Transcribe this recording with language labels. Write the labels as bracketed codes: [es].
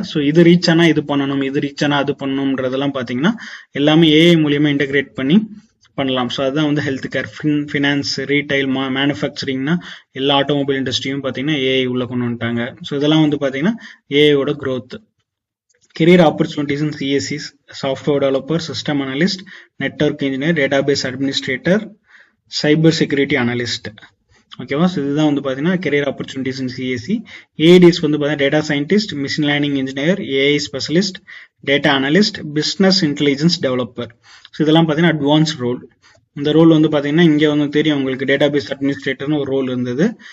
[ta] So இது reach ஆனா இது பண்ணணும், இது ரீச் ஆனா அது பண்ணணும்ன்றதெல்லாம் பாத்தீங்கன்னா எல்லாமே ஏஐ மூலியமா இன்டெகிரேட் பண்ணி பண்ணலாம். ஸோ அதுதான் வந்து ஹெல்த் கேர், ஃபினான்ஸ், ரீட்டைல், மேனுஃபேக்சரிங்னா எல்லா ஆட்டோமொபைல் இண்டஸ்ட்ரியும் பார்த்தீங்கன்னா ஏஐ உள்ள கொண்டு வந்துட்டாங்க. ஸோ இதெல்லாம் வந்து பார்த்தீங்கன்னா ஏஐயோட growth. [en] Career opportunities in CSEs: software developer, system analyst, network engineer, database administrator, cyber security analyst. [ta] ஓகேவா? ஸோ இதுதான் வந்து பார்த்தீங்கன்னா கெரியர் ஆப்பர்ச்சுனிட்டிஸ் இன் சிஎஸ்சி. ஏஐடிஎஸ் வந்து பார்த்தீங்கன்னா data scientist, machine learning engineer, AI specialist, data analyst, business intelligence developer. So இதெல்லாம் பார்த்தீங்கன்னா advance role. இந்த role வந்து பார்த்தீங்கன்னா இங்கே வந்து தெரியும் உங்களுக்கு, டேட்டாபேஸ் அட்மினிஸ்ட்ரேட்டர்னு ஒரு ரோல் இருந்தது.